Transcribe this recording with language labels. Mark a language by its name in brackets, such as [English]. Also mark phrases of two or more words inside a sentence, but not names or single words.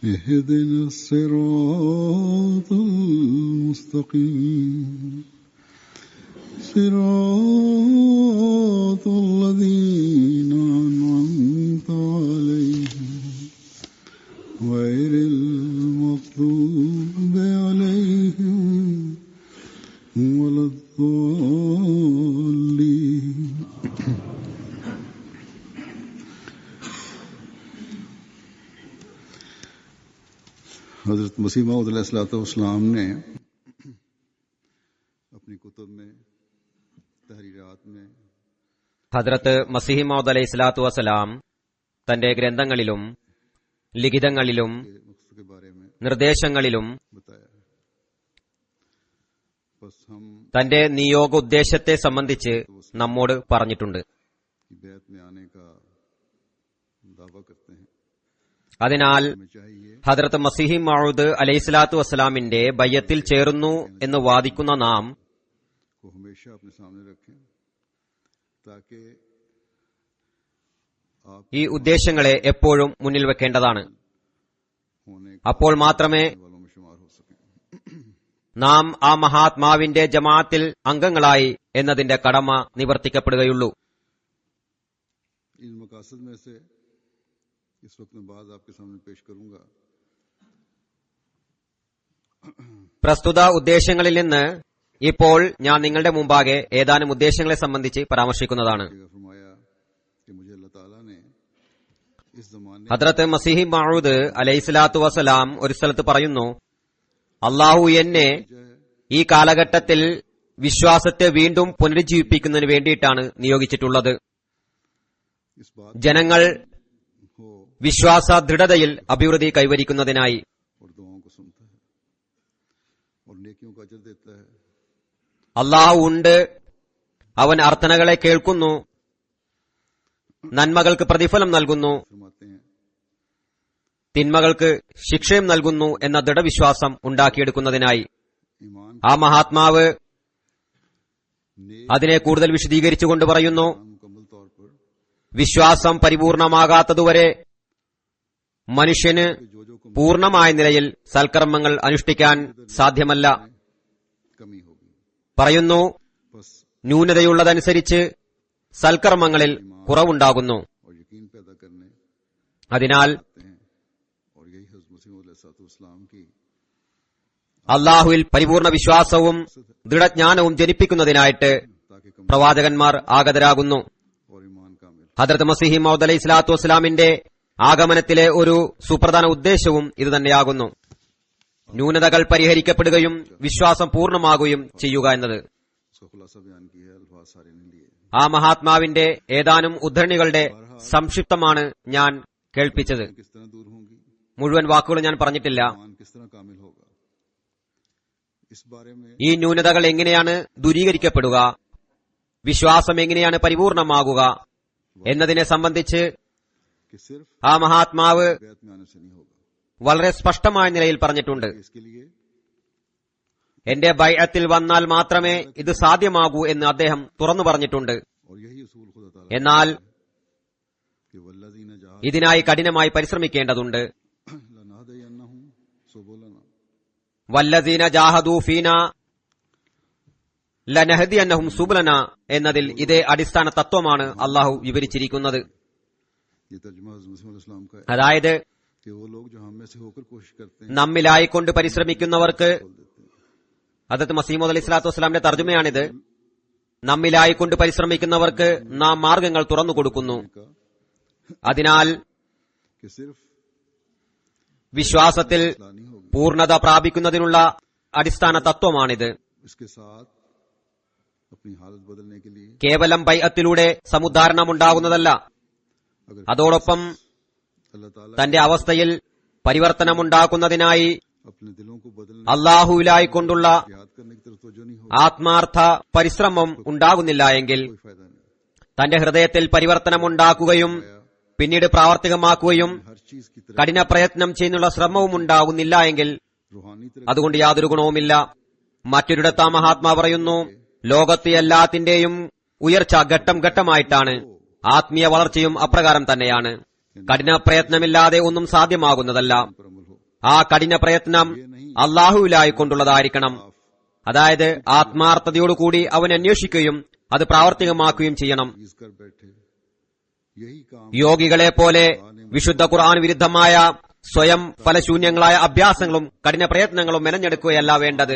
[Arabic] اهدنا الصراط المستقيم صراط الذين أنعمت عليهم غير المغضوب عليهم ولا الضالين. [Urdu] हज़रत मसीह मऊद अलैहिस्सलाम ने अपनी कुतुब में तहरीरात में [Malayalam] ഹദ്രത്ത് മസീഹ് മൗഊദ് [Arabic] عليه الصلاة والسلام [Malayalam] തന്റെ ഗ്രന്ഥങ്ങളിലും ലിഖിതങ്ങളിലും [Urdu] के मकसद के बारे में [Malayalam] നിർദ്ദേശങ്ങളിലും [Urdu] बताया. बस हम [Malayalam] തന്റെ നിയോഗ ഉദ്ദേശത്തെ സംബന്ധിച്ച് നമ്മോട് പറഞ്ഞിട്ടുണ്ട്. [Urdu] की बैत में आने का दावा करते हैं. [Malayalam] അതിനാൽ [Urdu] हमें चाहिए [Malayalam] ഹദ്രത്ത് മസീഹ് മൗഊദ് [Arabic] عليه الصلاة [Malayalam] വസ്സലാമിന്റെ ബയ്യത്തിൽ ചേർന്നു എന്ന് വാദിക്കുന്ന നാം [Urdu] को हमेशा अपने सामने रखें ताकि आप [Malayalam] ഈ ഉദ്ദേശങ്ങളെ എപ്പോഴും മുന്നിൽ വെക്കേണ്ടതാണ്. [Urdu] होने [Malayalam] അപ്പോൾ മാത്രമേ [Urdu] वालों में शुमार हो सकें. [Malayalam] നാം ആ മഹാത്മാവിന്റെ ജമാഅത്തിൽ അംഗങ്ങളായി എന്നതിന്റെ കടമ നിവർത്തിക്കപ്പെടുകയുള്ളൂ. [Urdu] इन मकासद में से इस वक्त में बात आपके सामने पेश करूंगा. [Malayalam] പ്രസ്തുത ഉദ്ദേശങ്ങളിൽ നിന്ന് ഇപ്പോൾ ഞാൻ നിങ്ങളുടെ മുമ്പാകെ ഏതാനും ഉദ്ദേശങ്ങളെ സംബന്ധിച്ച് പരാമർശിക്കുന്നതാണ്. [Urdu] फरमाया कि मुझे अल्लाह ताला ने इस जमाने [Malayalam] ഹദ്രത്ത് മസീഹ് മഊദ് [Arabic] عليه الصلاة والسلام [Malayalam] ഒരു സ്ഥലത്ത് പറയുന്നു, അള്ളാഹു എന്നെ ഈ കാലഘട്ടത്തിൽ വിശ്വാസത്തെ വീണ്ടും പുനരുജ്ജീവിപ്പിക്കുന്നതിന് വേണ്ടിയിട്ടാണ് നിയോഗിച്ചിട്ടുള്ളത്. [Urdu] इस बात [Malayalam] ജനങ്ങൾ [Urdu] हो [Malayalam] വിശ്വാസ ദൃഢതയിൽ അഭിവൃദ്ധി കൈവരിക്കുന്നതിനായി. [Urdu] और दुआओं को सुनता है और नेकियों का अजर देता है. [Malayalam] അള്ളാഹു ഉണ്ട്, അവൻ അർത്ഥനകളെ കേൾക്കുന്നു, നന്മകൾക്ക് പ്രതിഫലം നൽകുന്നു, [Urdu] फरमाते हैं [Malayalam] തിന്മകൾക്ക് ശിക്ഷയും നൽകുന്നു എന്ന ദൃഢവിശ്വാസം ഉണ്ടാക്കിയെടുക്കുന്നതിനായി. [Urdu] ईमान [Malayalam] ആ മഹാത്മാവ് [Urdu] नेक [Malayalam] അതിനെ കൂടുതൽ വിശദീകരിച്ചുകൊണ്ട് പറയുന്നു, [Urdu] मुकम्मल तौर पर [Malayalam] വിശ്വാസം പരിപൂർണമാകാത്തതുവരെ മനുഷ്യന് [Urdu] जो जो को [Malayalam] പൂർണമായ നിലയിൽ സൽക്കർമ്മങ്ങൾ അനുഷ്ഠിക്കാൻ സാധ്യമല്ല. [Urdu] कमी होगी. [Malayalam] പറയുന്നു, [Urdu] बस [Malayalam] ന്യൂനതയുള്ളതനുസരിച്ച് സൽക്കർമ്മങ്ങളിൽ കുറവുണ്ടാകുന്നു. [Urdu] और यकीन पैदा करने [Malayalam] അതിനാൽ [Urdu] आते हैं और यही हज़रत मसीह मौऊद अलैहिस्सलाम की [Malayalam] അള്ളാഹുവിൽ പരിപൂർണ വിശ്വാസവും ദൃഢജ്ഞാനവും ജനിപ്പിക്കുന്നതിനായിട്ട് [Urdu] ताकि कम [Malayalam] പ്രവാചകന്മാർ ആഗതരാകുന്നു. [Urdu] और ईमान कामिल [Malayalam] ഹദ്രത്ത് മസീഹ് മൗഊദ് [Arabic] عليه الصلاة [Malayalam] വസ്സലാമിന്റെ ആഗമനത്തിലെ ഒരു സുപ്രധാന ഉദ്ദേശവും ഇതുതന്നെയാകുന്നു. ന്യൂനതകൾ പരിഹരിക്കപ്പെടുകയും വിശ്വാസം പൂർണ്ണമാകുകയും ചെയ്യുക എന്നത്. [Urdu] उसका खुलासा बयान किया है. अल्फाज सारे नहीं लिए. [Malayalam] ആ മഹാത്മാവിന്റെ ഏതാനും ഉദ്ധരണികളുടെ സംക്ഷിപ്തമാണ് ഞാൻ കേൾപ്പിച്ചത്. [Urdu] किस तरह दूर होंगी, [Malayalam] മുഴുവൻ വാക്കുകൾ ഞാൻ പറഞ്ഞിട്ടില്ല. [Urdu] ईमान किस तरह कामिल होगा, इस बारे में [Malayalam] ഈ ന്യൂനതകൾ എങ്ങനെയാണ് ദൂരീകരിക്കപ്പെടുക, വിശ്വാസം എങ്ങനെയാണ് പരിപൂർണമാകുക എന്നതിനെ സംബന്ധിച്ച് [Urdu] कि सिर्फ [Malayalam] ആ മഹാത്മാവ് [Urdu] बैत में आने से नहीं होगा. [Malayalam] വളരെ സ്പഷ്ടമായ നിലയിൽ പറഞ്ഞിട്ടുണ്ട്. [Urdu] इसके लिए [Malayalam] എന്റെ ബൈഅത്തിൽ വന്നാൽ മാത്രമേ ഇത് സാധ്യമാകൂ എന്ന് അദ്ദേഹം തുറന്നു പറഞ്ഞിട്ടുണ്ട്. [Urdu] और यही उसूल खुदा ताला [Malayalam] എന്നാൽ [Urdu] कि [Arabic] والذين جاهدوا [Malayalam] ഇതിനായി കഠിനമായി പരിശ്രമിക്കേണ്ടതുണ്ട്. [Arabic] لنهدينهم سبلنا والذين جاهدوا فينا لنهدينهم سبلنا [Malayalam] എന്നതിൽ ഇതേ അടിസ്ഥാന തത്വമാണ് അള്ളാഹു വിവരിച്ചിരിക്കുന്നത്. [Urdu] ये तर्जुमा हज़रत मसीह मौऊद अलैहिस्सलाम का है [Malayalam] അതായത് [Urdu] कि वो लोग जो हम में से होकर कोशिश करते हैं [Malayalam] നമ്മിലായിക്കൊണ്ട് പരിശ്രമിക്കുന്നവർക്ക്, [Urdu] खोल देते हैं. [Malayalam] ഹദ്രത്ത് മസീഹ് മൗഊദ് [Arabic] عليه الصلاة [Malayalam] വസ്സലാമിന്റെ തർജ്ജമയാണിത്, നമ്മിലായിക്കൊണ്ട് പരിശ്രമിക്കുന്നവർക്ക് നാം മാർഗങ്ങൾ തുറന്നു കൊടുക്കുന്നു. [Urdu] का [Malayalam] അതിനാൽ [Urdu] कि सिर्फ [Malayalam] വിശ്വാസത്തിൽ [Urdu] इस्लाह नहीं होगी, [Malayalam] പൂർണ്ണത പ്രാപിക്കുന്നതിനുള്ള അടിസ്ഥാന തത്വമാണിത്. [Urdu] इसके साथ अपनी हालत बदलने के लिए [Malayalam] കേവലം ബൈഅത്തിലൂടെ സമുദ്ധാരണമുണ്ടാകുന്നതല്ല, [Urdu] अगर [Malayalam] അതോടൊപ്പം [Urdu] अल्लाह ताला [Malayalam] തന്റെ അവസ്ഥയിൽ പരിവർത്തനമുണ്ടാക്കുന്നതിനായി [Urdu] अपने दिलों को बदलने [Malayalam] അള്ളാഹുവിലായിക്കൊണ്ടുള്ള [Urdu] याद करने की तरफ तवज्जो नहीं होगी, [Malayalam] ആത്മാർത്ഥ പരിശ്രമം ഉണ്ടാകുന്നില്ല എങ്കിൽ [Urdu] कोई फायदा नहीं. [Malayalam] തന്റെ ഹൃദയത്തിൽ പരിവർത്തനമുണ്ടാക്കുകയും പിന്നീട് പ്രാവർത്തികമാക്കുകയും [Urdu] हर चीज की तरफ [Malayalam] കഠിന പ്രയത്നം ചെയ്യുന്നുള്ള ശ്രമവും ഉണ്ടാകുന്നില്ല എങ്കിൽ [Urdu] रूहानी तरफ [Malayalam] അതുകൊണ്ട് യാതൊരു ഗുണവുമില്ല. മറ്റൊരിടത്ത് ആ മഹാത്മാ പറയുന്നു, ലോകത്ത് എല്ലാത്തിന്റെയും ഉയർച്ച ഘട്ടം ഘട്ടമായിട്ടാണ്, ആത്മീയ വളർച്ചയും അപ്രകാരം തന്നെയാണ്. കഠിന പ്രയത്നമില്ലാതെ ഒന്നും സാധ്യമാകുന്നതല്ല. [Urdu] पर अमल हो. [Malayalam] ആ കഠിന പ്രയത്നം അള്ളാഹുവിലായിക്കൊണ്ടുള്ളതായിരിക്കണം. അതായത് ആത്മാർത്ഥതയോടുകൂടി അവൻ അന്വേഷിക്കുകയും അത് പ്രാവർത്തികമാക്കുകയും ചെയ്യണം. [Urdu] चीज कर बैठे, यही काम [Malayalam] യോഗികളെ പോലെ വിശുദ്ധ ഖുർആൻ വിരുദ്ധമായ സ്വയം ഫലശൂന്യങ്ങളായ അഭ്യാസങ്ങളും കഠിന പ്രയത്നങ്ങളും മെനഞ്ഞെടുക്കുകയല്ല വേണ്ടത്.